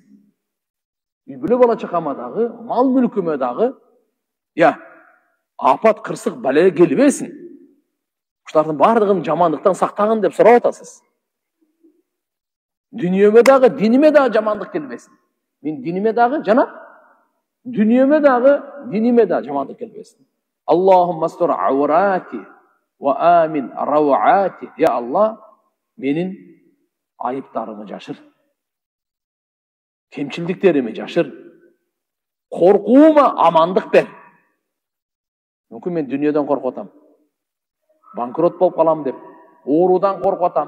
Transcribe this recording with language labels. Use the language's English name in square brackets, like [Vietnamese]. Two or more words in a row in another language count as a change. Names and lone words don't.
[Kyrgyz] Үй-бүлө бала чакама дагы, мал мүлкүмө дагы, апат, кырсык, бале келбесин. Ушулардын бардыгын жамандыктан сактагын деп сурап атасыз. Дүниеме дагы, диниме дагы жамандык келбесин. Мен диниме дагы, жана дүниеме дагы, диниме дагы жамандык келбесин. [Arabic] اللهم استر عوراتي وآمن روعاتي. [Kyrgyz] Я Алла, менин айыптарымы жашыр. Кемчилдиктерими жашыр. Коркуума амандык бер. Мүмкүн мен дүниеден коркуп атам. Банкрот болуп калам деп, оорудан коркуп атам.